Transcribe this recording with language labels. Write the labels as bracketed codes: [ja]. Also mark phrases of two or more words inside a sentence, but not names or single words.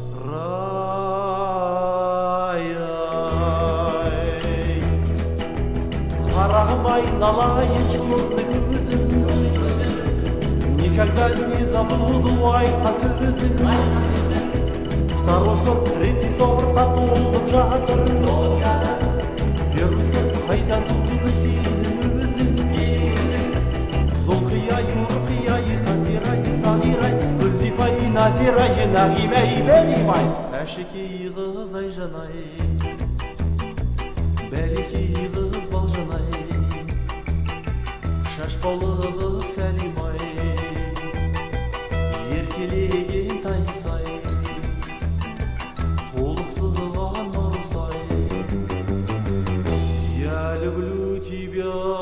[kk] Рай, ай. Қарағым, айналайын, жылынды көзім. [ru] Никогда не забуду [kk] айтқан сөзім. [ru] Второй сорт, третий сорт [kk] атылып жатыр. [ru] Первый сорт [kk] қайдан туды сенің өзің? Зұлқия, Юрқия, Хатира, Сағира, Гүлзипа, Назира, Нағима, Бәлимай. Әшекей қыз, ай, жанай, бәлекей қыз, балжанай, шашбаулы қыз, Сәлимай, еркелеген Тайсай, толықсыған Марусай. [ru] Я люблю тебя.